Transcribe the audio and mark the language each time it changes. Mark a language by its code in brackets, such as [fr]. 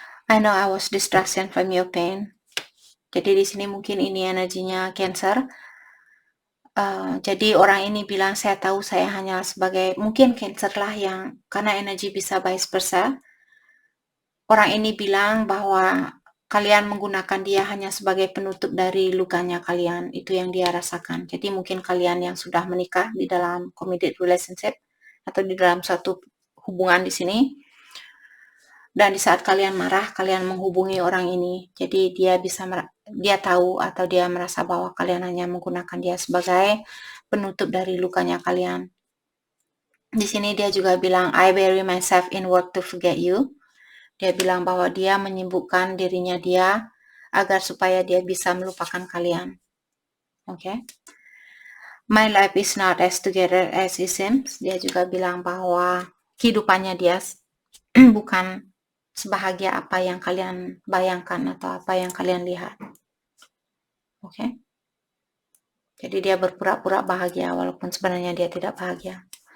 [en] I know I was distraction from your pain. [id] Jadi di sini mungkin ini energinya Cancer. Jadi orang ini bilang, saya tahu saya hanya sebagai, mungkin Cancer lah yang, karena energi bisa vice versa. Orang ini bilang bahwa kalian menggunakan dia hanya sebagai penutup dari lukanya kalian. Itu yang dia rasakan. Jadi mungkin kalian yang sudah menikah di dalam [en] committed relationship [id] atau di dalam suatu hubungan di sini, dan di saat kalian marah, kalian menghubungi orang ini. Jadi dia tahu atau dia merasa bahwa kalian hanya menggunakan dia sebagai penutup dari lukanya kalian. Di sini dia juga bilang, [en] I bury myself in work to forget you. [id] Dia bilang bahwa dia menyibukkan dirinya dia agar supaya dia bisa melupakan kalian. Oke. [en] My life is not as together as it seems. [id] Dia juga bilang bahwa kehidupannya dia bukan sebahagia apa yang kalian bayangkan atau apa yang kalian lihat. Oke. Jadi dia berpura-pura bahagia walaupun sebenarnya dia tidak bahagia.